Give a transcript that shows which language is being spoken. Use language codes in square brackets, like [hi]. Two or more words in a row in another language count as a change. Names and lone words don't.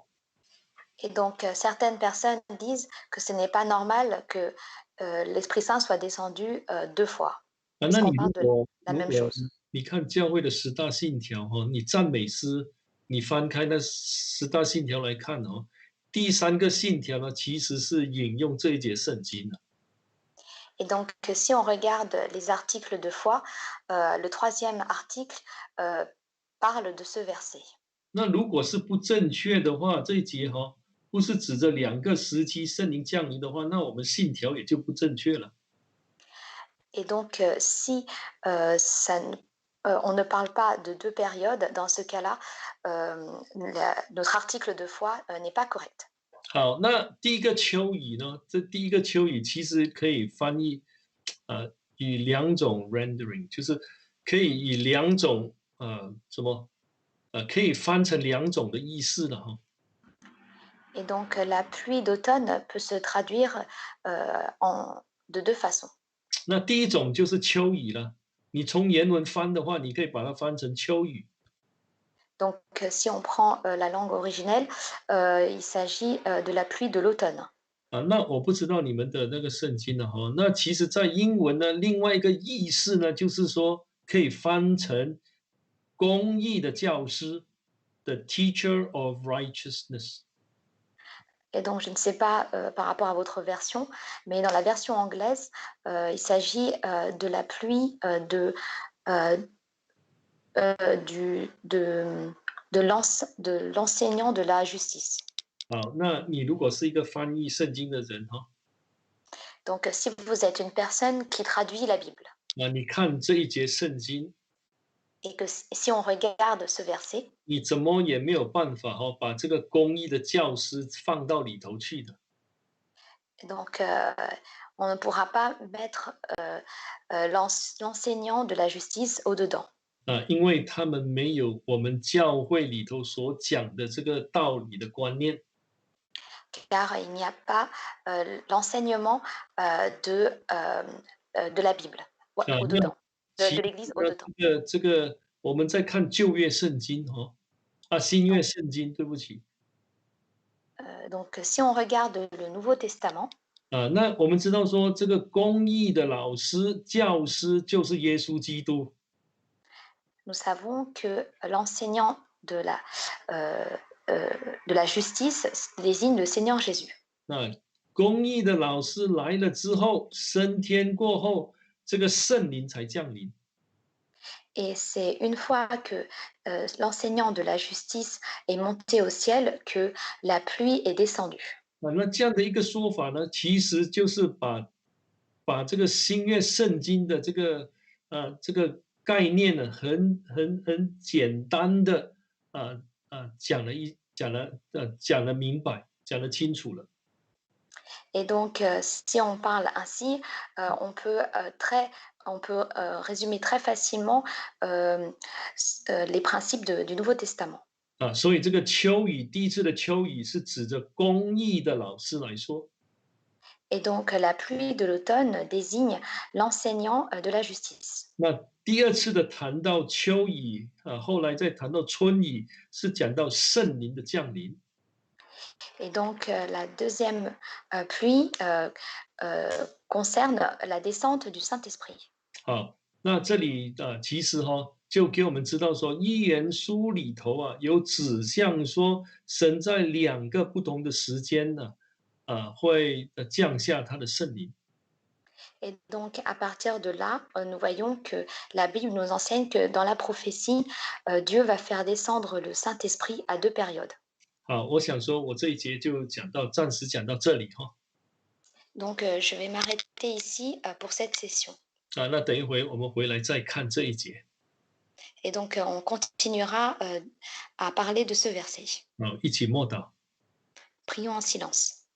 [fr] Et donc, certaines personnes disent que ce n'est pas normal que l'Esprit Saint soit descendu 2 fois, [zh] 那你 [fr] puisqu'on [zh] 如 [fr] parle de [zh] 果 [fr] la [zh] 如 [fr] même [zh] 果 [fr] chose. [zh] 你看教会的10大信条你赞美诗，你翻开那10大信条来看第3个信条呢，其实是引用这一节圣经的。 [fr] Et donc, si on regarde les articles de foi, le 3e article parle de ce verset. [zh] 那如果是不正确的话，这一节不是指着2个时期圣灵降临的话，那我们信条也就不正确了。 [fr] Et donc, si on ne parle pas de 2 périodes, dans ce cas-là, notre article de foi n'est pas correct. [zh] 好，那第一个秋雨呢？这第一个秋雨其实可以翻译，以2种 rendering，就是可以以2种可以翻成2种的意思的哈。 [fr] Et donc, la pluie d'automne peut se traduire de 2 façons. [zh] 那第一种就是秋雨了，你从原文翻的话，你可以把它翻成秋雨。 [fr] Donc, si on prend la langue originelle, il s'agit de la pluie de l'automne. [zh] 那我不知道你们的那个圣经了那其实在英文呢，另外一个意思呢，就是说可以翻成公义的教师 ， [en] the teacher of righteousness。 [fr] Et donc, je ne sais pas par rapport à votre version, mais dans la version anglaise, il s'agit de la pluie euh, du, de l'enseignant de la justice. [zh] 好，那你如果是一个翻译圣经的人 [fr] Donc, si vous êtes une personne qui traduit la Bible [zh] 你看这一节圣经， [fr] et que si on regarde ce verset, [zh] 你怎么也没有办法把这个公义的教师放到里头去的。 [fr] donc on ne pourra pas mettre l'enseignant de la justice au-dedans. [zh] 因为他们没有我们教会里头所讲的这个道理的观念。 [fr] Car il n'y a pas l'enseignement de la Bible [zh] 那 [fr] au-dedans, [zh] 其 [fr] de l'Église [zh] 这 [fr] au-dedans. [zh] 个这个，我们在看旧约圣经新约圣经，对不起 [fr] Donc, si on regarde le Nouveau Testament, [zh] 那我们知道说，这个公义的老师、教师就是耶稣基督。 [fr] nous savons que l'enseignant euh, euh, de la justice désigne le Seigneur Jésus. [zh] 那公义的老师来了之后，升天过后，这个圣灵才降临。 [fr] Et c'est une fois que l'enseignant de la justice est monté au ciel que la pluie est descendue. [zh] 那这样的一个说法呢，其实就是把这个新约圣经的这个概念呢，很简单的讲了明白，讲得清楚了。 [fr] Et donc, si on parle ainsi, on peut résumer très facilement les principes du Nouveau Testament. [zh] 所以这个秋雨，第一次的秋雨是指着公义的老师来说。 [fr] Et donc, la pluie de l'automne désigne l'enseignant de la justice. [zh] 那第二次的谈到秋雨后来再谈到春雨，是讲到圣灵的降临。 [fr] Et donc, la deuxième pluie concerne la descente du Saint-Esprit. [zh] 好，那这里其实就给我们知道说，《箴言书》里头有指向说，神在2个不同的时间呢，会降下他的圣灵。 [fr] Et donc, à partir de là, nous voyons que la Bible nous enseigne que dans la prophétie, Dieu va faire descendre le Saint-Esprit à 2 périodes. [zh] 好，我想说，我这一节就暂时讲到这里 [fr] Donc, je vais m'arrêter ici pour cette session. [zh] 那等一会我们回来再看这一节。 [fr] Et donc, on continuera à parler de ce verset. [zh] 一起默祷。 [fr] Prions en silence.